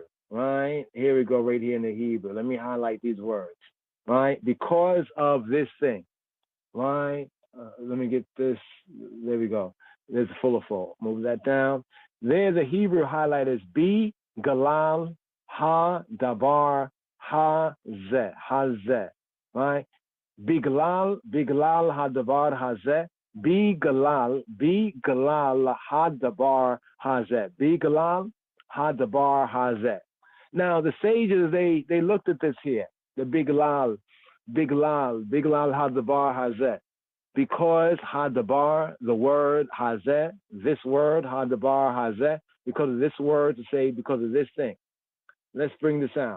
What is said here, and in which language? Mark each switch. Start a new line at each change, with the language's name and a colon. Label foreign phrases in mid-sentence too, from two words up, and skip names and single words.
English: Right? Here we go, right here in the Hebrew. Let me highlight these words. Right? Because of this thing. Right? Let me get this. There we go. There's a full. Move that down. There, the Hebrew highlight is
Hebrew: ב גלל ה דבר ה,
English: Zeh. Right?
Hebrew: Biglal, ה דבר ה זה. בגלל ה דבר ה זה. בגלל ה דבר ה, Zeh.
English: Now, the sages, they looked at this here.
Hebrew: The בגלל ה דבר ה, Zeh.
English: because hadabar, the word hazeh, this word
Hebrew: הדבר הזה,
English: because of this word to say because of this thing. Let's bring this out.